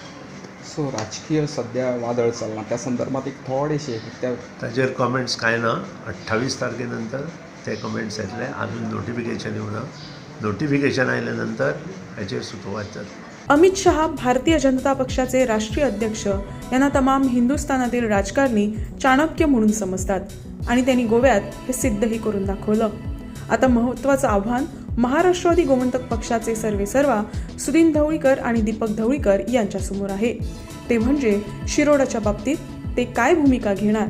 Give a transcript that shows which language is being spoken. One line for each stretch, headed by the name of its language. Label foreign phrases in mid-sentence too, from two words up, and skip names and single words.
Konkani: सो राजकीय सध्या वादळ चालना, त्या संदर्भात एक थोडेशे ताजेर कमेंट्स कांय ना। 28 तारखेनंतर ते कमेंट्स येतले। अजून नोटिफिकेशन येवना। नोटिफिकेशन आयल्यानंतर हाचेर सुतोवात जातली।
Marathi: अमित शहा भारतीय जनता पक्षाचे राष्ट्रीय अध्यक्ष यांना तमाम हिंदुस्थानातील राजकारणी चाणक्य म्हणून समजतात आणि त्यांनी गोव्यात हे सिद्धही करून दाखवलं। आता महत्त्वाचं आव्हान महाराष्ट्रवादी गोमंतक पक्षाचे सर्वेसर्वा सुदीन ढवळीकर आणि दीपक ढवळीकर यांच्यासमोर आहे। ते म्हणजे शिरोडाच्या बाबतीत ते काय भूमिका घेणार।